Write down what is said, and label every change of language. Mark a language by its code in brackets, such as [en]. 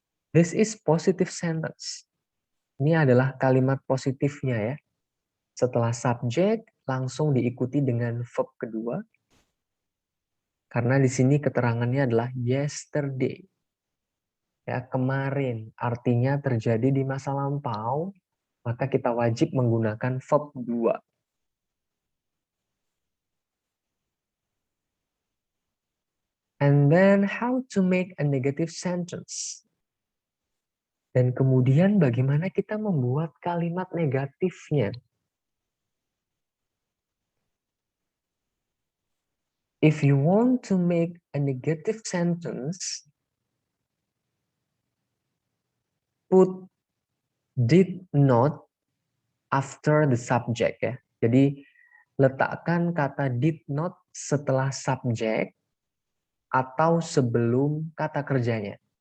[en] This is positive sentence. [id] Ini adalah kalimat positifnya ya. Setelah subjek langsung diikuti dengan verb kedua. Karena di sini keterangannya adalah yesterday. Ya, kemarin artinya terjadi di masa lampau, maka kita wajib menggunakan verb 2. [en] And then how to make a negative sentence. [id] Dan kemudian bagaimana kita membuat kalimat negatifnya. [en] If you want to make a negative sentence, put did not after the subject ya. [id] Jadi letakkan kata did not setelah subjek atau sebelum kata kerjanya.